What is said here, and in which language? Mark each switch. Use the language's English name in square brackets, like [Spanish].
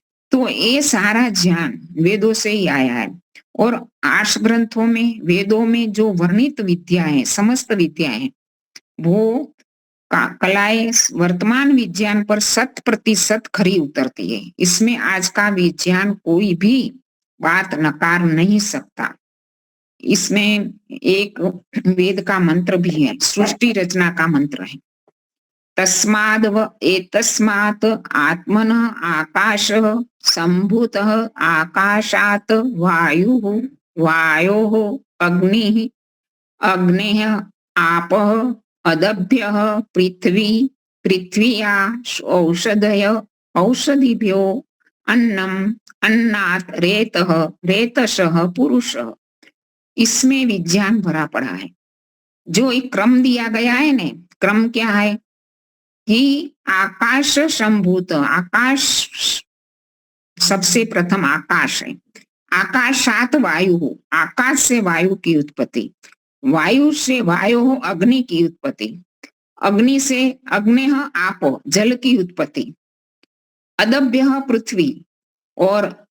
[Hindi] तो ये सारा ज्ञान वेदों से ही आया है। और 8 ग्रंथों में, वेदों में जो वर्णित विद्या है, समस्त विद्या है, वो कलाएं वर्तमान विज्ञान पर 100% खरी उतरती है। इसमें आज का विज्ञान कोई भी बात नकार नहीं सकता। इसमें एक वेद का मंत्र भी है, सृष्टि रचना का मंत्र है, [Sanskrit] तस्माद् व एतस्मात् आत्मनः आकाशः सम्भूतः आकाशात् वायुः वायोः अग्निः अग्नेः आपः अदभ्यः पृथ्वी पृथ्व्या औषधयः औषधिभ्यो अन्नम् अन्नात् रेतः रेतसः पुरुषः। [Hindi] इसमें विज्ञान भरा पड़ा है। जो एक क्रम दिया गया है ने, क्रम क्या है कि आकाश संभूत, आकाश सबसे प्रथम आकाश है, आकाशात वायु हो, आकाश से वायु की उत्पत्ति, वायु से वायु अग्नि की उत्पत्ति, अग्नि से अग्नेह आपो जल की उत्पत्ति, अदभ्य पृथ्वी, और